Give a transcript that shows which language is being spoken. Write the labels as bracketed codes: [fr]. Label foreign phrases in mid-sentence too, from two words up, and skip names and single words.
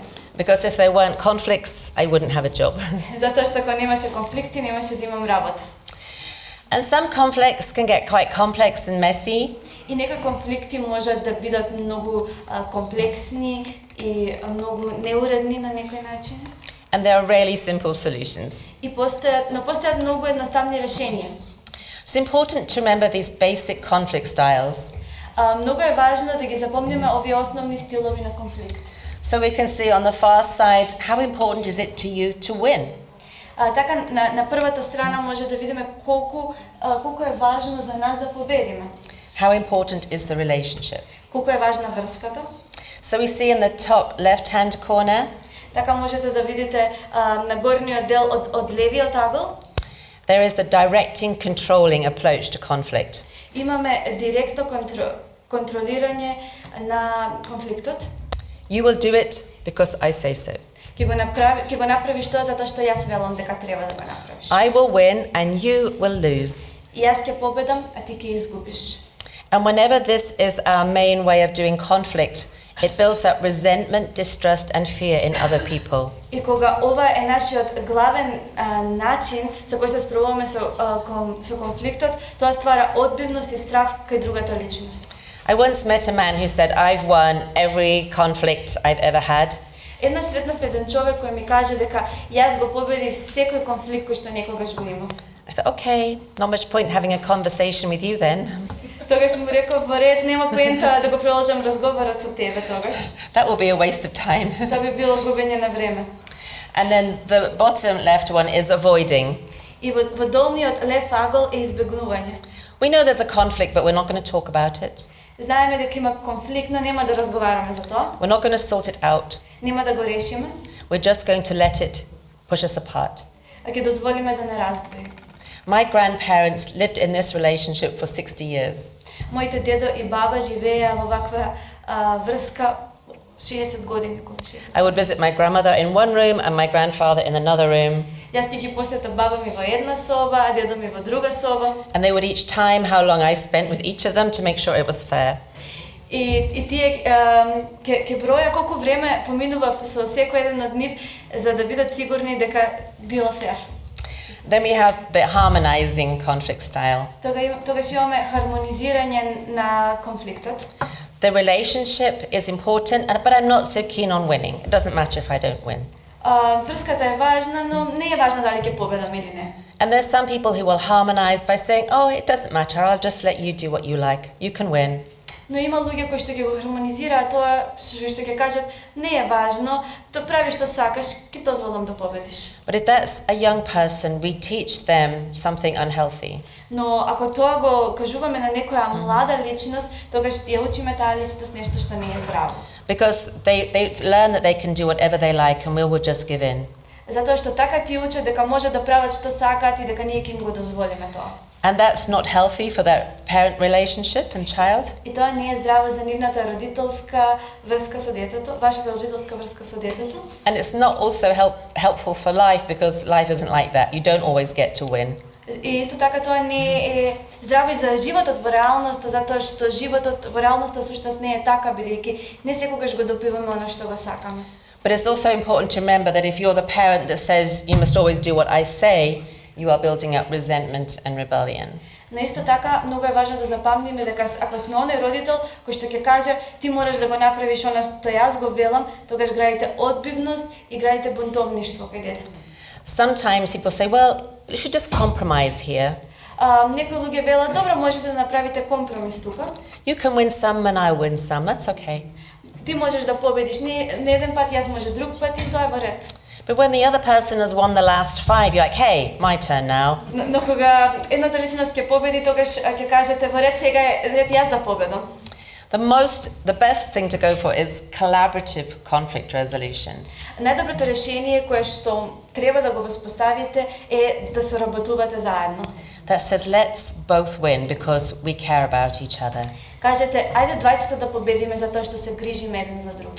[en] Because if there weren't conflicts, I wouldn't have a job. [mk] Затоа што ако немаше конфликти, немаше да имам работа. [en] And some conflicts can get quite complex and messy. [mk] И некои конфликти можат да бидат многу комплексни и многу неуредни на некој начин. [en] And there are rarely simple solutions. [mk] И постојат многу едноставни решенија. [en] It's important to remember these basic conflict styles. [mk] Многу е важно да ги запомниме овие основни стилови на конфликт. [en] So we can see on the far side, how important is it to you to win? [mk] Така на првата страна може да видиме колку е важно за нас да победиме. [en] How important is the relationship? [mk] Колку е важна врската. [en] So we see in the top left-hand corner, [mk] така можете да видите на горниот дел од левиот агол. [en] There is the directing, controlling approach to conflict. [mk] Имаме директно контролирање на конфликтот. [en] You will do it because I say so. [mk] Ќе го направиш тоа затоа што јас велам дека треба да го направиш. [en] I will win and you will lose. [mk] И јас ќе победам, а ти ќе изгубиш. [en] And whenever this is our main way of doing conflict, it builds up resentment, distrust and fear in other people. [mk] И кога ова е нашиот главен начин со кој се справуваме со конфликтот, тоа ствара одбивност и страв кај другата личност. [en] I once met a man who said, I've won every conflict I've ever had. [mk] Еднаш сретнав еден човек кој ми каже дека јас го победив секој конфликт кој што некогаш го имав. [en] I thought, okay, not much point having a conversation with you then. [mk] Тогаш му реков, во ред, нема поента да го продолжам разговорот со тебе тогаш. [en] That will be a waste of time. [mk] Тоа би било губење на време. [en] And then the bottom left one is avoiding. [mk] И во долниот лев агол е избегнување. [en] We know there's a conflict, but we're not going to talk about it. [mk] Знаеме дека има конфликт, но нема да разговараме за тоа. [en] We're not going to sort it out. [mk] Нема да го решиме. [en] We're just going to let it push us apart. [mk] А ќе дозволиме да не раздвои. [en] My grandparents lived in this relationship for 60 years. [mk] Моите дедо и баба живееа во ваква врска 60 години. [en] I would visit my grandmother in one room and my grandfather in another room. [mk] Јас ќе ги посетам баба ми во една соба, а дедо ми во друга соба. [en] And they would each time how long I spent with each of them to make sure it was fair. [mk] И тие ќе броја колку време поминував со секој еден од нив за да бидат сигурни дека било фер. [en] Then we have the harmonizing conflict style. [mk] Тогаш имаме хармонизирање на конфликтот. [en] The relationship is important, but I'm not so keen on winning. It doesn't matter if I don't win. [mk] Врската е важна, но не е важно дали ќе победам или не. [en] And there's some people who will harmonize by saying, oh, it doesn't matter, I'll just let you do what you like. You can win. [mk] Но има луѓе кои што ќе го хармонизираат тоа, што ќе кажат не е важно, то прави што сакаш, ќе дозволам да победиш. [en] But if that's a young person, we teach them something unhealthy. [mk] Но ако тоа го кажуваме на некоја млада личност, тогаш ја учиме таа личност нешто што не е здраво. [en] Because they learn that they can do whatever they like and we will just give in. [mk] Затоа што така ти учат дека може да прават што сакаат и дека ние ќе им го дозволиме тоа. [en] And that's not healthy for that parent relationship and child. [mk] И тоа не е здраво за нивната родителска врска со детето, вашата родителска врска со детето. [en] And it's not also helpful for life because life isn't like that. You don't always get to win. [mk] И исто така тоа не е здраво и за животот во реалноста, затоа што животот во реалноста всушност не е така, бидејќи не секогаш го добиваме она што го сакаме. [en] But it's also important to remember that if you're the parent that says you must always do what I say, you are building up resentment and rebellion. [mk] На исто така, многу е важно да запамтиме дека ако сме оној родител кој што ќе каже ти мораш да го направиш она што јас го велам, тогаш градите одбивност и градите бунтовништво кај децата. [en] Sometimes people say, well, you should just compromise here. [mk] Некои луѓе велат, добро, можете да направите компромис тука. [en] You can win some and I'll win some, that's okay. [mk] Ти можеш да победиш не еден пат, јас може друг пат и тоа е во ред. [en] But when the other person has won the last 5, you're like, hey, my turn now. [mk] Но кога едната личност ќе победи, тогаш ќе кажете во ред, сега е ред јас да победам. [en] The best thing to go for is collaborative conflict resolution. [mk] Најдоброто решение кое што треба да го воспоставите е да соработувате заедно. [en] That says let's both win because we care about each other. [mk] Кажете, ајде двајцата да победиме затоа што се грижиме еден за друг.